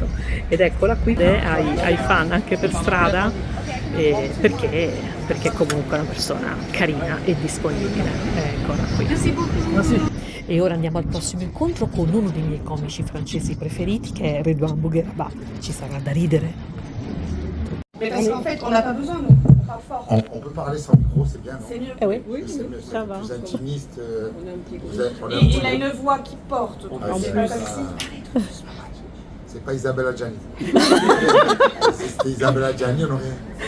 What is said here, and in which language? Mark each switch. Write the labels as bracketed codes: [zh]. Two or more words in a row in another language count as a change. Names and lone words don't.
[it] Ed eccola qui ai fan anche per strada, perché comunque è una persona carina e disponibile. Eccola qui. E ora andiamo al prossimo incontro con uno dei miei comici francesi preferiti, che è Redouane Bougueraba. Ci sarà da ridere. [fr] Mais parce qu'en fait, on n'a pas besoin, nous. On parle fort. On peut parler sans micro, c'est bien, non? C'est mieux. Eh oui, C'est mieux, ça va. plus intimiste. Et il a une voix qui porte. Donc c'est pas comme si. C'est pas Isabella Gianni. Si c'était Isabella Gianni, on aurait.